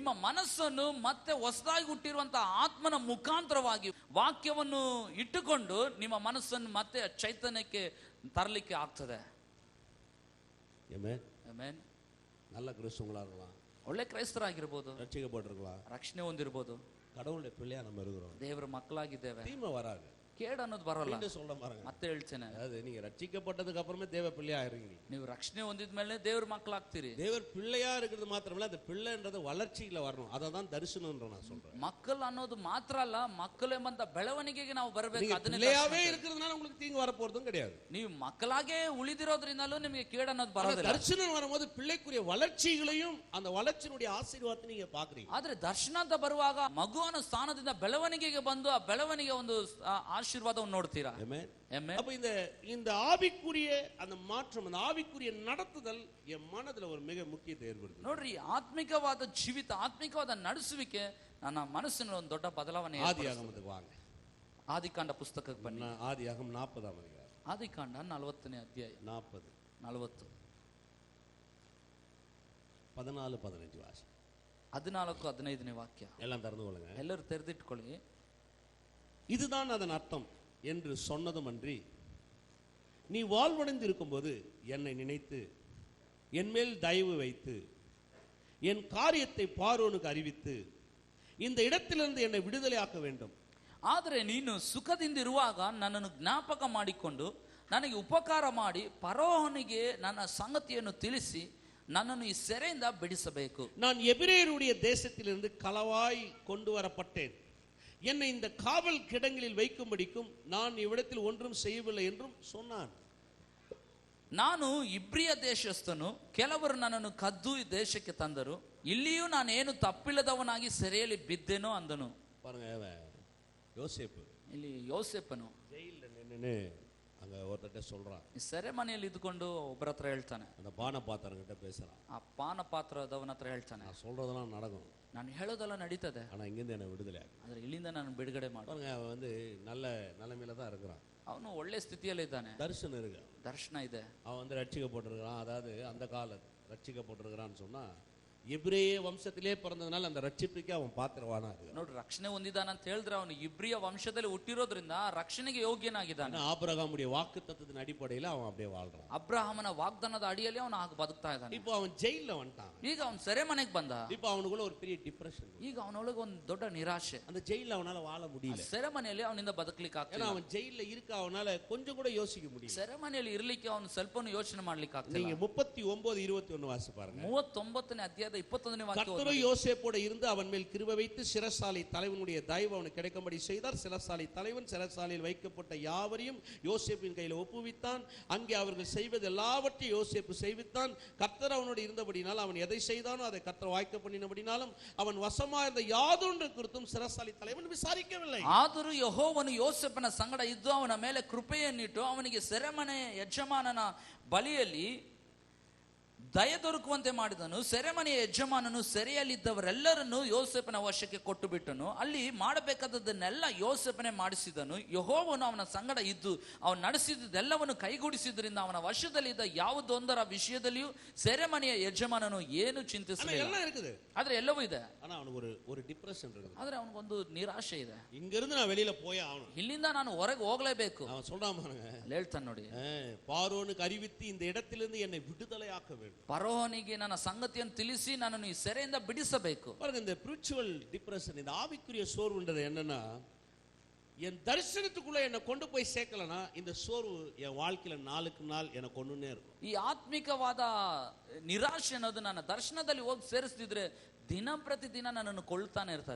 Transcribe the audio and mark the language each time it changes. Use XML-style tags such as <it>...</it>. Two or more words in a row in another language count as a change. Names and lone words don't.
<kn>ನಿಮ್ಮ ಮನಸ್ಸನ್ನು ಮತ್ತೆ ಹೊಸದಾಗಿ ಹುಟ್ಟಿರುವಂತಹ ಆತ್ಮನ ಮುಖಾಂತರವಾಗಿ ವಾಕ್ಯವನ್ನು ಇಟ್ಟುಕೊಂಡು ನಿಮ್ಮ ಮನಸ್ಸನ್ನು ಮತ್ತೆ ಚೈತನ್ಯಕ್ಕೆ ತರಲಿಕ್ಕೆ ಆಗ್ತದೆ.</kn> <ta>ஆமென்.</ta> <kn>ಆಮೆನ್.</kn> <ta>நல்ல கிறிஸ்தவங்களா இருக்கலாம்,</ta> <kn>ಒಳ್ಳೆ ಕ್ರೈಸ್ತರಾಗಿರ್ಬೋದು,</kn> <ta>ரட்சிக்கப்பட்டிருக்கலாம்,</ta> <kn>ರಕ್ಷಣೆ ಹೊಂದಿರ್ಬೋದು,</kn> <ta>கடவுளுடைய பிள்ளையா நம்ம இருக்கிறோம்,</ta> <kn>ದೇವರ ಮಕ್ಕಳಾಗಿದ್ದೇವೆ,</kn> <ta>தீமை வராது.</ta> <kn>ಕೇಡು ಅನ್ನೋದು ಬರಲ್ಲ.</kn> <ta>சொல்ல பாருங்க,</ta> <kn>ಮತ್ತೆ ಹೇಳ್ತೇನೆ,</kn> <ta>அதாவது நீங்க ரட்சிக்கப்பட்டதுக்கு அப்புறமே தேவ பிள்ளையா இருக்கீங்க.</ta> <kn>ನೀವು ರಕ್ಷಣೆ ಹೊಂದಿದ ಮೇಲೆ ದೇವ್ರ ಮಕ್ಕಳಾಗ್ತೀರಿ.</kn> <ta>தேவர் பிள்ளையா இருக்கிறது மாத்திரமல்ல, அந்த பிள்ளைன்றது வளர்ச்சியில வரணும். அததான் தரிசனம்ன்ற நான் சொல்றேன்.</ta> <kn>ಮಕ್ಕಳು ಅನ್ನೋದು ಮಾತ್ರ ಅಲ್ಲ, ಮಕ್ಕಳೆಂಬಂತ ಬೆಳವಣಿಗೆಗೆ ನಾವು ಬರಬೇಕು.</kn> <ta>நீங்க பிள்ளையாவே இருக்கிறதுனால உங்களுக்கு தீங்கு வர போறதும் கிடையாது.</ta> <kn>ನೀವು ಮಕ್ಕಳಾಗೆ ಉಳಿದಿರೋದ್ರಿಂದಲೂ ನಿಮಗೆ ಕೇಡು ಅನ್ನೋದು ಬರೋದಿಲ್ಲ.</kn> <ta>தரிசனம் வரும்போது பிள்ளைக்குரிய வளர்ச்சிகளையும் அந்த வளர்ச்சியினுடைய ஆசீர்வாதத்தை நீங்க பாக்குறீங்க.</ta> <kn>ಆದ್ರೆ ದರ್ಶನ ಅಂತ ಬರುವಾಗ ಮಗುವನ ಸ್ಥಾನದಿಂದ ಬೆಳವಣಿಗೆಗೆ ಬಂದು ಆ ಬೆಳವಣಿಗೆ ಒಂದು ಆಶೀರ್ವಾದವನ್ನು ನೋಡ್ತೀರಾ.</kn> <ta>அப்ப இந்த ஆவிக்குரிய அந்த மாற்றம், அந்த ஆவிக்குரிய நடத்துதல் என் மனதுல ஒரு மிக முக்கியத்தை ஏற்படுத்தும்.</ta> <kn>ನೋಡ್ರಿ, ಆತ್ಮಿಕವಾದ ಜೀವಿತ, ಆತ್ಮಿಕವಾದ ನಡೆಸುವಿಕೆ ನನ್ನ ಮನಸ್ಸಿನಲ್ಲಿ ಒಂದು ದೊಡ್ಡ ಬದಲಾವಣೆ.</kn> <ta>ஆதியாகமத்துக்கு வாங்க,</ta> <kn>ಆದಿಕಾಂಡ ಪುಸ್ತಕಕ್ಕೆ ಬನ್ನಿ.</kn> <ta>ஆதியாகமம் 40ஆம் அதிகாரம்,</ta> <kn>ಆದಿಕಾಂಡ 40ನೇ ಅಧ್ಯಾಯ,</kn> <ta>40</ta> <kn>40</kn> <ta>14 15 வாசி.</ta> <kn>14 15ನೇ ವಾಕ್ಯ.</kn> <ta>எல்லாம் திறந்து கொள்ளுங்க.</ta> <kn>ಎಲ್ಲರೂ ತೆರೆದಿಟ್ಕೊಳ್ಳಿ.</kn> <ta>இதுதான் அதன் அர்த்தம் என்று சொன்னதும் அன்றி, நீ வாழ்வடைந்து இருக்கும்போது என்னை நினைத்து என் மேல் தயவு வைத்து என் காரியத்தை பார்வோனுக்கு அறிவித்து இந்த இடத்திலிருந்து என்னை விடுதலையாக்க வேண்டும்.</ta> <kn>ಆದರೆ ನೀನು ಸುಖದಿಂದಿರುವಾಗ ನನ್ನನ್ನು ಜ್ಞಾಪಕ ಮಾಡಿಕೊಂಡು ನನಗೆ ಉಪಕಾರ ಮಾಡಿ ಫರೋಹನಿಗೆ ನನ್ನ ಸಂಗತಿಯನ್ನು ತಿಳಿಸಿ ನನ್ನನ್ನು ಈ ಸೆರೆಯಿಂದ ಬಿಡಿಸಬೇಕು.</kn> <ta>நான் எபிரேயருடைய தேசத்திலிருந்து களவாய் கொண்டு வரப்பட்டேன். என்னை இந்த காவல் கிடங்களில் வைக்கும்படிக்கும் நான் இவ்விடத்தில் ஒன்றும் செய்யவில்லை என்றும் சொன்னான்.</ta> <kn>ನಾನು ಇಬ್ರಿಯ ದೇಶಸ್ಥನು, ಕೆಲವರು ನನ್ನನ್ನು ಕದ್ದು ಈ ದೇಶಕ್ಕೆ ತಂದರು, ಇಲ್ಲಿಯೂ ನಾನೇನು ತಪ್ಪಿಲ್ಲದವನಾಗಿ ಸೆರೆಯಲ್ಲಿ ಬಿದ್ದೆನೋ ಅಂದನು.</kn> <ta>பாருங்க, யோசேப்பு</ta> <kn>ಇಲ್ಲಿ ಯೋಸೇಫನು</kn> <ta>ஜெயில்ல நின்னு அங்க ஒருத்தட்ட சொல்றான்.</ta> <kn>ಈ ಸೆರೆಮನೆಯಲ್ಲಿ ಇದ್ಕೊಂಡು ಒಬ್ಬರ ಹತ್ರ ಹೇಳ್ತಾನೆ,</kn> <ta>அந்த பானபாத்திரங்கிட்ட பேசுறான்.</ta> <kn>ಆ ಪಾನ ಪಾತ್ರದವನ ಹತ್ರ ಹೇಳ್ತಾನೆ,</kn> <ta>நான் சொல்றதெல்லாம் நடக்கும்,</ta> <kn>ನಾನು ಹೇಳೋದೆಲ್ಲ ನಡೀತದೆ,</kn> <ta>ஆனா இங்கிருந்து என்னை விடுதலை ஆகு.</ta> <kn>ಆದ್ರೆ ಇಲ್ಲಿಂದ ನಾನು ಬಿಡುಗಡೆ ಮಾಡು.</kn> <ta>பாருங்க, அவன் நல்ல நிலைமையில தான் இருக்கிறான்.</ta> <kn>ಅವನು ಒಳ್ಳೆ ಸ್ಥಿತಿಯಲ್ಲಿ ಇದ್ದಾನೆ,</kn> <ta>தரிசனம் இருக்கு,</ta> <kn>ದರ್ಶನ ಇದೆ.</kn> <ta>அவன் ரட்சிக்கப்பட்டிருக்கிறான். அதாவது அந்த கால ரட்சிக்கப்பட்டிருக்கிறான்னு சொன்னா எபிரேய வம்சத்திலே பிறந்ததுனால அந்த ரட்சிப்புக்கு அவன் பாத்திரவானா இருக்கு.</ta> <kn>ನೋಡ್ರಿ, ರಕ್ಷಣೆ ಹೊಂದಿದ್ದಾನೆ ಅಂತ ಹೇಳಿದ್ರೆ ಅವನು ಇಬ್ರಿಯ ವಂಶದಲ್ಲಿ ಹುಟ್ಟಿರೋದ್ರಿಂದ ರಕ್ಷಣೆಗೆ ಯೋಗ್ಯನಾಗಿದ್ದಾನೆ.</kn> <ta>ஆபிரகாமுடைய வாக்குத்தத்தத்தின் அடிப்படையில அவன் அப்படியே வாழ்றான்.</ta> <kn>ಅಬ್ರಹಾಮನ ವಾಗ್ದಾನದ ಅಡಿಯಲ್ಲಿ ಅವನು ಆಗ ಬದುಕ್ತಾ ಇದ್ದಾನೆ.</kn> <ta>இப்போ அவன் ஜெயில்ல வந்துட்டான்.</ta> <kn>ಈಗ ಅವನು ಸೆರೆಮನೆಗೆ ಬಂದ.</kn> <ta>இப்போ அவனுக்குள்ள ஒரு பெரிய டிப்ரெஷன்.</ta> <kn>ಈಗ ಅವನೊಳಗೆ ಒಂದು ದೊಡ್ಡ ನಿರಾಶೆ.</kn> <ta>அந்த ஜெயில்ல அவனால வாழ முடியல.</ta> <kn>ಸೆರೆಮನೆಯಲ್ಲಿ ಅವನಿಂದ ಬದುಕಲಿಕ್ಕೆ ಆಗ್ತಿಲ್ಲ.</kn> <ta>ஏன்னா அவன் ஜெயில்ல இருக்க அவனால கொஞ்சம் கூட யோசிக்க முடியல.</ta> <kn>ಸೆರೆಮನೆಯಲ್ಲಿ ಇರ್ಲಿಕ್ಕೆ ಅವನು ಸ್ವಲ್ಪನೂ ಯೋಚನೆ ಮಾಡ್ಲಿಕ್ಕೆ ಆಗ್ತಿಲ್ಲ.</kn> <ta>நீங்க 39:21 வாசி பாருங்க.</ta> <kn>39ನೇ ಅಧ್ಯಾಯದ 21ನೇ ವಾಕ್ಯ</kn> <ta>கர்த்தரோ யோசேப்போட இருந்து அவன் மேல் கிருபை வைத்து சிறைசாலை தலைவனுடைய தயவு அவனுக்கு கிடைக்கும்படி செய்தார். சிறைசாலை தலைவன் சிறைசாலையில் வைக்கப்பட்ட யாவரையும் யோசேப்பின் கையில் ஒப்புவித்தான். அங்கே அவர்கள் செய்வது எல்லாவற்றையும் யோசேப்பு செய்வித்தான். கர்த்தர் அவனோடு இருந்தபடினால் அவன் எதை செய்தானோ அதை கர்த்தர் வாய்க்க பண்ணினபடினாலும் அவன் வசமா இருந்த யாதொன்று குறித்தும் சிறைசாலை தலைவன் விசாரிக்கவில்லை.</ta> <kn>ಆದರೂ ಯೆಹೋವನು ಯೋಸೇಫನ ಸಂಗಡ ಇದ್ದು ಅವನ ಮೇಲೆ ಕೃಪೆಯನ್ನಿಟ್ಟು ಅವನಿಗೆ ಸೆರೆಮನೆ ಯಜಮಾನನ ಬಳಿಯಲ್ಲಿ ದಯೆ ದೊರಕುವಂತೆ ಮಾಡಿದನು. ಸೆರೆಮನೆಯ ಯಜಮಾನನು ಸೆರೆಯಲ್ಲಿದ್ದವರೆಲ್ಲರನ್ನು ಯೋಸೇಫನ ವಶಕ್ಕೆ ಕೊಟ್ಟು ಬಿಟ್ಟನು. ಅಲ್ಲಿ ಮಾಡಬೇಕಾದದ್ದನ್ನೆಲ್ಲ ಯೋಸೇಫನೇ ಮಾಡಿಸಿದನು. ಯೆಹೋವನು ಅವನ ಸಂಗಡ ಇದ್ದು ಅವನು ನಡೆಸಿದ್ದೆಲ್ಲವನ್ನು ಕೈಗೂಡಿಸಿದ್ರಿಂದ ಅವನ ವಶದಲ್ಲಿದ್ದ ಯಾವುದೊಂದರ ವಿಷಯದಲ್ಲಿಯೂ ಸೆರೆಮನೆಯ ಯಜಮಾನನು ಏನು ಚಿಂತಿಸಲಿಲ್ಲ. ಆದ್ರೆ ಎಲ್ಲವೂ ಇದೆ,</kn> <ta>ஒரு டிப்ரெஷன் இருக்குது.</ta> <kn>ಆದ್ರೆ ಅವನಿಗೊಂದು ನಿರಾಶೆ ಇದೆ.</kn> <ta>இங்க இருந்து நான் வெளியில போயே ஆகணும்,</ta> <kn>ಇಲ್ಲಿಂದ ನಾನು ಹೊರಗೆ ಹೋಗಲೇಬೇಕು.</kn> <ta>அவன் சொல்றான் பாருங்க,</ta> <kn>ಹೇಳ್ತಾನೆ ನೋಡಿ,</kn> <ta>பார்வோனுக்கு அறிவித்து இந்த இடத்திலிருந்து என்னை விடுதலையாக்க வேண்டும்.</ta> <kn>ಫರೋಹನಿಗೆ ನನ್ನ ಸಂಗತಿಯನ್ನು ತಿಳಿಸಿ ನನ್ನನ್ನು ಈ ಸೆರೆಯಿಂದ ಬಿಡಿಸಬೇಕು.</kn> <ta>பாருங்க, இந்த</ta> <en>spiritual depression,</en> <ta>இந்த ஆவிக்குரிய சோர்வுன்றது என்னன்னா, என் தரிசனத்துக்குள்ள என்னை கொண்டு போய் சேர்க்கலனா இந்த சோர்வு என் வாழ்க்கையில நாளுக்கு நாள் என்னை கொண்டுனே இருக்கும்.</ta> <kn>ಈ ಆತ್ಮಿಕವಾದ ನಿರಾಶೆ ಅನ್ನೋದು ನನ್ನ ದರ್ಶನದಲ್ಲಿ ಹೋಗಿ ಸೇರಿಸ್ತಿದ್ರೆ ದಿನ ಪ್ರತಿದಿನ ನನ್ನನ್ನು ಕೊಳ್ತಾನೆ ಇರ್ತದೆ.</kn>